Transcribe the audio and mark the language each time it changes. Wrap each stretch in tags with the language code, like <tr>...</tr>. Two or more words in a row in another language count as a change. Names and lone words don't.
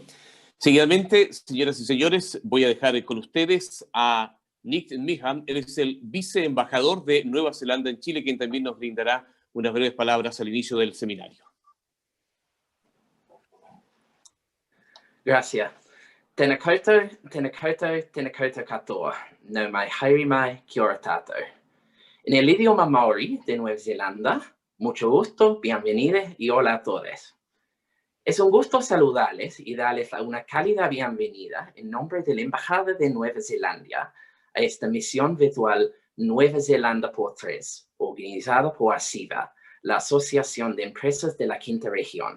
<es>Seguidamente, señoras y señores, voy a dejar con ustedes a Nick Meehan. Él es el viceembajador de Nueva Zelanda en Chile, quien también nos brindará unas breves palabras al inicio del seminario. Gracias.</es> <mi>Tēnā koutou katoa. Nau mai haere mai kia ora tātou.</mi> <es>En el idioma maori de Nueva Zelanda, mucho gusto, bienvenidos y hola a todos. Es un gusto saludarles y darles una cálida bienvenida en nombre de la Embajada de Nueva Zelanda a esta misión virtual Nueva Zelanda por 3, organizada por ASIVA, la Asociación de Empresas de la Quinta Región.</es>